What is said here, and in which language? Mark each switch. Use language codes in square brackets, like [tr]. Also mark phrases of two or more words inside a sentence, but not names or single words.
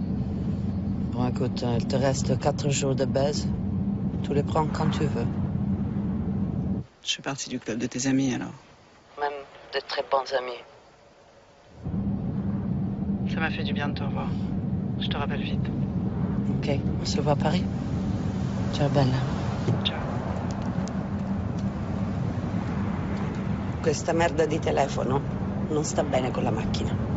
[fr] Bon, écoute, il te reste 4 jours de baise. Tu les prends quand tu veux. Je suis partie du club de tes amis, alors. Même de très bons amis. Ça m'a fait du bien de te revoir. Je te rappelle vite. Ok, on se voit à Paris. [it] Ciao, bella. Ciao. Questa merda di telefono non sta bene con la macchina.